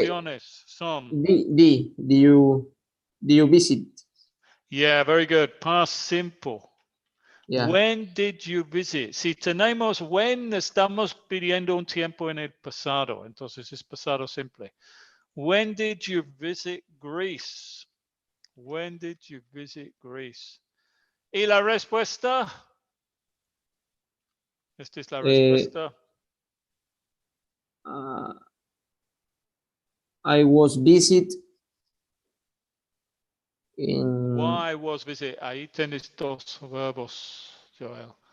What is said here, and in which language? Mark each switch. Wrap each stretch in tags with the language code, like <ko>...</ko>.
<es>opciones son,</es> <en>do you visit? yeah, very good. Past simple. Yeah. When did you visit?</en> <es>Si tenemos when, estamos pidiendo un tiempo en el pasado. Entonces es pasado simple.</es> <en>When did you visit Greece? When did you visit Greece?</en> <es>Y la respuesta, esta es la Eh, respuesta.</es> <en>uh, I was visit in Why was visit?</en> <es>Ahí tienes dos verbos, Joel.</es>